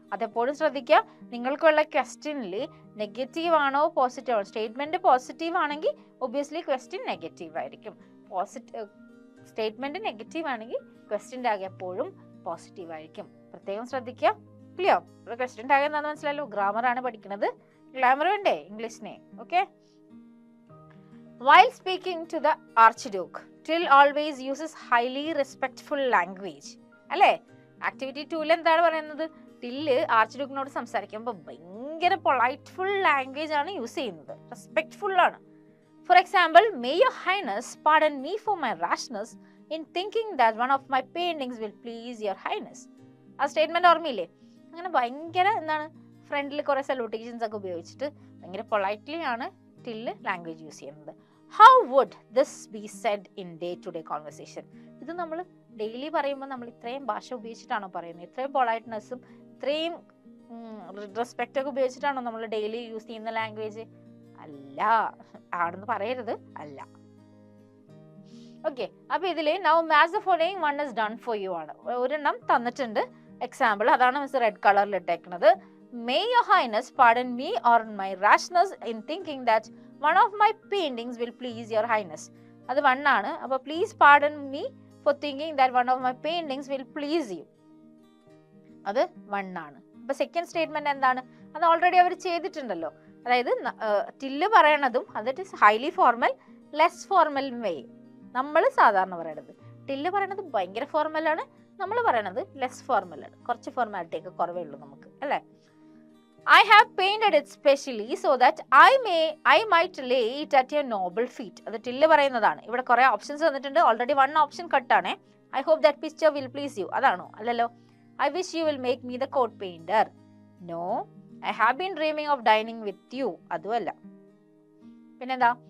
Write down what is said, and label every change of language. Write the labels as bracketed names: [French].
[Malayalam] അതെപ്പോഴും ശ്രദ്ധിക്കുക, നിങ്ങൾക്കുള്ള ക്വസ്റ്റ്യനിൽ നെഗറ്റീവ് ആണോ പോസിറ്റീവ് ആണോ. സ്റ്റേറ്റ്മെന്റ് പോസിറ്റീവ് ആണെങ്കിൽ ഒബ്വിയസ്ലി ക്വസ്റ്റ്യൻ നെഗറ്റീവ് ആയിരിക്കും. സ്റ്റേറ്റ്മെന്റ് നെഗറ്റീവ് ആണെങ്കിൽ ക്വസ്റ്റ്യൻ ടാഗ് എപ്പോഴും പോസിറ്റീവ് ആയിരിക്കും. പ്രത്യേകം ശ്രദ്ധിക്കുക. ക്ലിയർ? ക്വസ്റ്റ്യൻ ടാഗ് എന്താണെന്ന് മനസ്സിലായല്ലോ? ഗ്രാമർ ആണ് പഠിക്കുന്നത്. ഗ്ലാമർ വേണ്ടേ ഇംഗ്ലീഷിനെ? Okay. [English] While speaking to the Archduke, Till always uses highly respectful language. [Malayalam] അല്ലേ? ആക്ടിവിറ്റി 2 എന്താണ് പറയുന്നത്? ടില്ല് ആർച്ച്ഡ്യൂക്കിനോട് സംസാരിക്കുമ്പോൾ ഭയങ്കര പൊളൈറ്റ്ഫുൾ ലാംഗ്വേജ് ആണ് യൂസ് ചെയ്യുന്നത്. റെസ്പെക്ട്ഫുൾ ആണ്. [English] For example, may your highness pardon me for my rashness in thinking that one of my paintings will please your highness. [Malayalam] ആ statement ഓർമ്മയില്ലേ? അങ്ങനെ ഭയങ്കര എന്താണ്, ഫ്രണ്ടിൽ കുറെ സല്യൂട്ടേഷൻസ് ഒക്കെ ഉപയോഗിച്ചിട്ട് ഭയങ്കര പൊളൈറ്റ്ലി ആണ് ടില്ല് ലാംഗ്വേജ് യൂസ് ചെയ്യുന്നത്. [English] How would this be said in day-to-day conversation? [Malayalam] ഇത് നമ്മൾ ഡെയിലി പറയുമ്പോൾ നമ്മൾ ഇത്രയും ഭാഷ ഉപയോഗിച്ചിട്ടാണോ പറയുന്നത്? ഇത്രയും പൊളൈറ്റ്നെസ്സും ഇത്രയും റെസ്പെക്റ്റ് ഒക്കെ ഉപയോഗിച്ചിട്ടാണോ നമ്മൾ ഡെയിലി യൂസ് ചെയ്യുന്ന ലാംഗ്വേജ്? അല്ല. ആണെന്ന് പറയരുത്, അല്ല. ഓക്കെ. അപ്പൊ ഇതില് [English] now match the following one is done for you ആണ്. [Malayalam] ഒരെണ്ണം തന്നിട്ടുണ്ട് എക്സാമ്പിൾ, അതാണ് മിസ് റെഡ് കളറിൽ ഇട്ടേക്കുന്നത്. [English] May your highness pardon me or my rashness in thinking that one of my paintings will please your highness. [Malayalam] അത് 1 ആണ്. [English] അപ്പൊ please pardon me for thinking that one of my paintings will please you. [Malayalam] അത് 1 ആണ്. അപ്പൊ second statement എന്താണ്? അത് already അവർ ചെയ്തിട്ടുണ്ടല്ലോ. അതായത് ടില്ല് പറയണതും അത് ഹൈലി ഫോർമൽ, ലെസ് ഫോർമൽ വേ. നമ്മൾ സാധാരണ പറയണത് ടില്ല് പറയണത് ഭയങ്കര ഫോർമൽ ആണ്, നമ്മൾ പറയണത് ലെസ് ഫോർമൽ ആണ്. കുറച്ച് ഫോർമാലിറ്റി ഒക്കെ കുറവേ ഉള്ളൂ നമുക്ക്, അല്ലേ? [English] I have painted it specially so that I might lay it at your noble feet. [Malayalam] അത് ടില്ല് പറയുന്നതാണ്. ഇവിടെ കുറെ ഓപ്ഷൻസ് വന്നിട്ടുണ്ട്. Already 1 option കട്ടാണ്. [English] I hope that picture will please you. [Malayalam] അതാണോ? അല്ലല്ലോ. [English] I wish you will make me the coat painter. No, I have been dreaming of dining with you. [Malayalam] അതുമല്ല. പിന്നെന്താ?